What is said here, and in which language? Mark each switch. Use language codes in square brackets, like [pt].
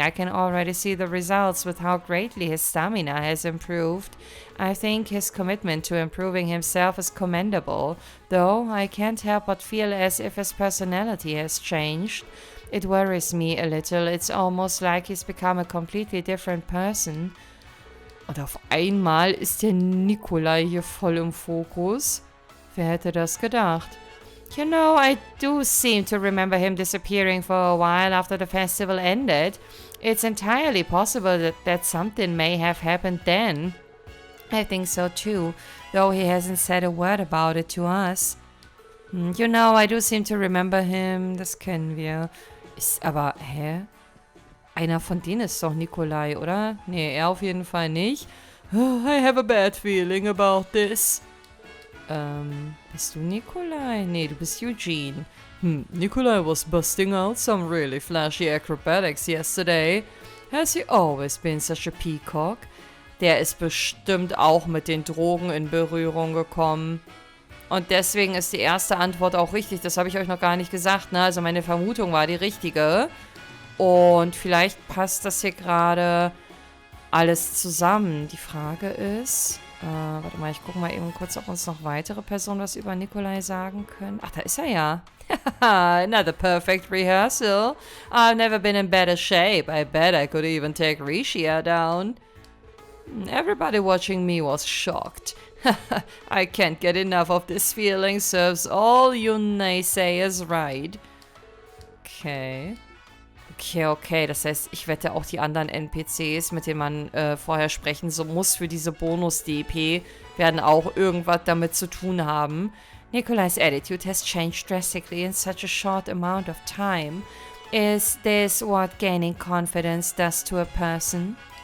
[en] I can already see the results with how greatly his stamina has improved. I think his commitment to improving himself is commendable, though I can't help but feel as if his personality has changed. It worries me a little. It's almost like he's become a completely different person. [de] Und auf einmal ist der Nikolai hier voll im Fokus. Wer hätte das gedacht? [en] You know, I do seem to remember him disappearing for a while after the festival ended. It's entirely possible that something may have happened then. I think so too, though he hasn't said a word about it to us. You know, I do seem to remember him. [de] Das kennen wir. Ist aber, hä? Einer von denen ist doch Nikolai, oder? Nee, er auf jeden Fall nicht. [en] I have a bad feeling about this. [de] Bist du Nikolai? Nee, du bist Eugene. [en] Nikolai was busting out some really flashy acrobatics yesterday. Has he always been such a peacock? [de] Der ist bestimmt auch mit den Drogen in Berührung gekommen. Und deswegen ist die erste Antwort auch richtig. Das habe ich euch noch gar nicht gesagt, ne? Also meine Vermutung war die richtige. Und vielleicht passt das hier gerade alles zusammen. Die Frage ist... warte mal, ich gucke mal eben kurz, ob uns noch weitere Personen was über Nikolai sagen können. Ach, da ist er ja. [en] Another perfect rehearsal. I've never been in better shape. I bet I could even take Rishia down. Everybody watching me was shocked. I can't get enough of this feeling. Serves all you naysayers right. Okay. Okay. [de] Das heißt, ich wette auch die anderen NPCs, mit denen man vorher sprechen so muss für diese Bonus-DP, werden auch irgendwas damit zu tun haben. [en] Nikolai's attitude has changed drastically in such a short amount of time. Is this what gaining confidence does to a person?